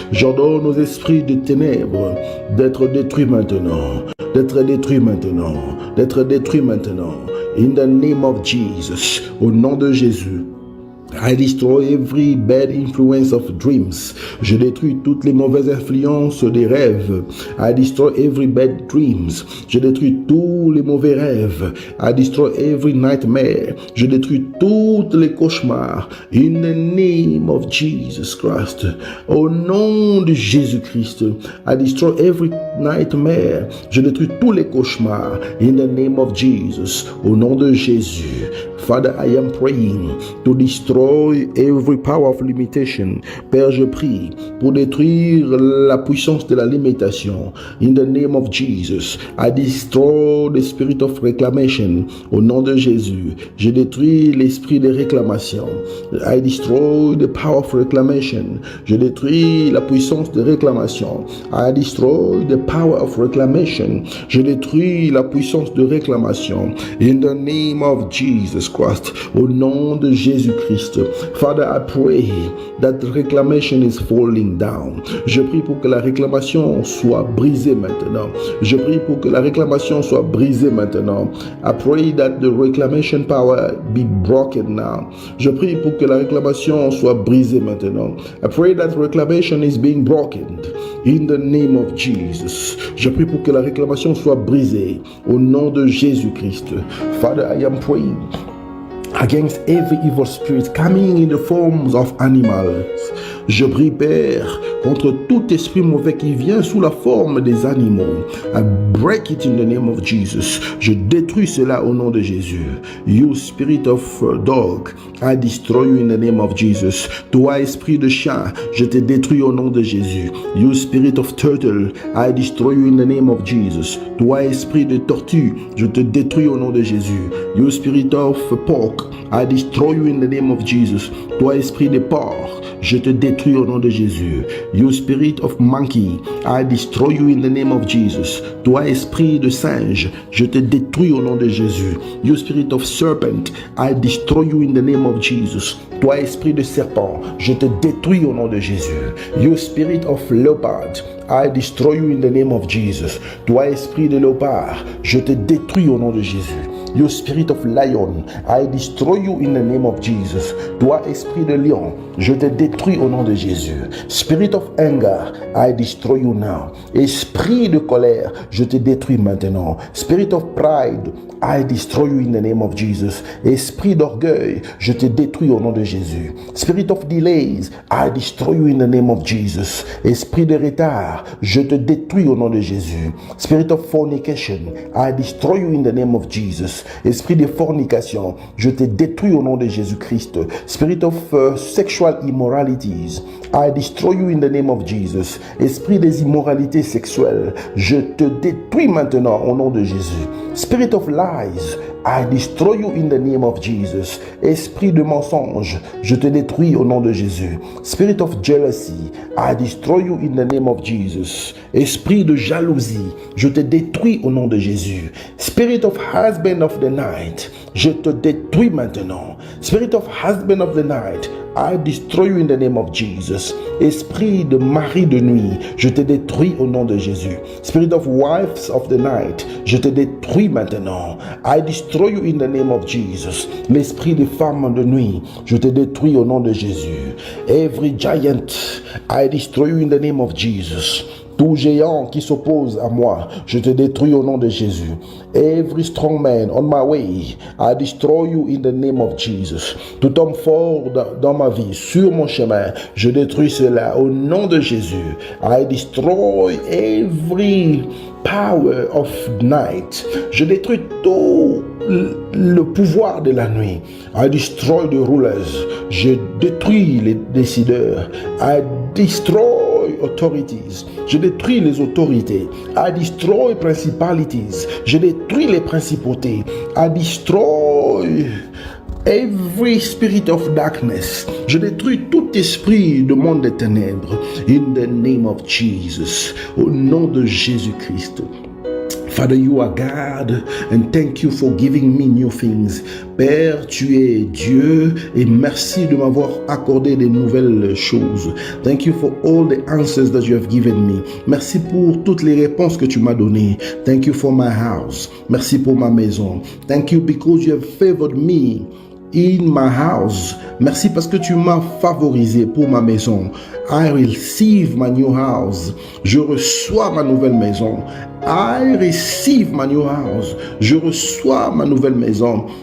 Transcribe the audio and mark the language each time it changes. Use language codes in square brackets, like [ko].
[fr] J'ordonne aux esprits de ténèbres d'être détruits maintenant, d'être détruits maintenant, d'être détruits maintenant. [en] In the name of Jesus, [fr] au nom de Jésus. [en] I destroy every bad influence of dreams. [fr] Je détruis toutes les mauvaises influences des rêves. [en] I destroy every bad dreams. [fr] Je détruis tous les mauvais rêves. [en] I destroy every nightmare. [fr] Je détruis tous les cauchemars. [en] In the name of Jesus Christ. [fr] Au nom de Jésus-Christ. [en] I destroy every nightmare. [fr] Je détruis tous les cauchemars. [en] In the name of Jesus. [fr] Au nom de Jésus. [en] Father, I am praying to destroy every power of limitation. [fr] Père, je prie pour détruire la puissance de la limitation. [en] In the name of Jesus, I destroy the spirit of reclamation. [fr] Au nom de Jésus, je détruis l'esprit de réclamation. [en] I destroy the power of reclamation. [fr] Je détruis la puissance de réclamation. [en] I destroy the power of reclamation. [fr] Je détruis la puissance de réclamation. [en] In the name of Jesus Christ, [fr] au nom de Jésus-Christ. [en] Father, I pray that reclamation is falling down. [fr] Je prie pour que la réclamation soit brisée maintenant. Je prie pour que la réclamation soit brisée maintenant. [en] I pray that the reclamation power be broken now. [fr] Je prie pour que la réclamation soit brisée maintenant. [en] I pray that reclamation is being broken in the name of Jesus. [fr] Je prie pour que la réclamation soit brisée au nom de Jésus-Christ. [en] Father, I am praying against every evil spirit coming in the forms of animals. [fr] Je prie, Père, contre tout esprit mauvais qui vient sous la forme des animaux. [en] I break it in the name of Jesus. [fr] Je détruis cela au nom de Jésus. [en] You spirit of dog, I destroy you in the name of Jesus. [fr] Toi, esprit de chien, je te détruis au nom de Jésus. [en] You spirit of turtle, I destroy you in the name of Jesus. [fr] Toi, esprit de tortue, je te détruis au nom de Jésus. [en] You spirit of pork, I destroy you in the name of Jesus. [fr] Toi, esprit de porc, je te détruis au nom de Jésus. [en] You spirit of monkey, I destroy you in the name of Jesus. [fr] Toi, esprit de singe, je te détruis au nom de Jésus. [en] You spirit of serpent, I destroy you in the name of Jesus. [fr] Toi, esprit de serpent, je te détruis au nom de Jésus. [en] You spirit of leopard, I destroy you in the name of Jesus. [fr] Toi, esprit de léopard, je te détruis au nom de Jésus. [en] You spirit of lion, I destroy you in the name of Jesus. [fr] Toi, esprit de lion, je te détruis au nom de Jésus. [en] Spirit of anger, I destroy you now. [fr] Esprit de colère, je te détruis maintenant. [en] Spirit of pride, I destroy you in the name of Jesus. [fr] Esprit d'orgueil, je te détruis au nom de Jésus. [en] Spirit of delays, I destroy you in the name of Jesus. [fr] Esprit de retard, je te détruis au nom de Jésus. [en] Spirit of fornication, I destroy you in the name of Jesus. [fr] Esprit de fornication, je te détruis au nom de Jésus-Christ. [en] Spirit of sexual immoralities, I destroy you in the name of Jesus. [fr] Esprit des immoralités sexuelles, je te détruis maintenant au nom de Jésus. [en] Spirit of lies, I destroy you in the name of Jesus. [fr] Esprit de mensonge, je te détruis au nom de Jésus. [en] Spirit of jealousy, I destroy you in the name of Jesus. [fr] Esprit de jalousie, je te détruis au nom de Jésus. [en] Spirit of husband of the night, [fr] je te détruis maintenant. [en] Spirit of husband of the night, I destroy you in the name of Jesus. [fr] Esprit de mari de nuit, je te détruis au nom de Jésus. [en] Spirit of wives of the night, [fr] je te détruis maintenant. [en] I destroy you in the name of Jesus. [fr] L'esprit des femmes de nuit, je te détruis au nom de Jésus. [en] Every giant, I destroy you in the name of Jesus. [fr] Tout géant qui s'oppose à moi, je te détruis au nom de Jésus. [en] Every strong man on my way, I destroy you in the name of Jesus. [fr] Tout homme fort dans ma vie, sur mon chemin, je détruis cela au nom de Jésus. [en] I destroy every power of night. [fr] Je détruis tout le pouvoir de la nuit. [en] I destroy the rulers. [fr] Je détruis les décideurs. [en] I destroy authorities. [fr] Je détruis les autorités. [en] I destroy principalities. [fr] Je détruis les principautés. [en] I destroy every spirit of darkness. [fr] Je détruis tout esprit de monde des ténèbres. [en] In the name of Jesus. [fr] Au nom de Jésus-Christ. [en] Father, you are God, and thank you for giving me new things. [fr] Père, tu es Dieu, et merci de m'avoir accordé des nouvelles choses. [en] Thank you for all the answers that you have given me. [fr] Merci pour toutes les réponses que tu m'as données. [en] Thank you for my house. [fr] Merci pour ma maison. [en] Thank you because you have favored me in my house. [fr] Merci parce que tu m'as favorisé pour ma maison. [en] I receive my new house. [fr] Je reçois ma nouvelle maison. [en] I receive my new house. [fr] Je reçois ma nouvelle maison.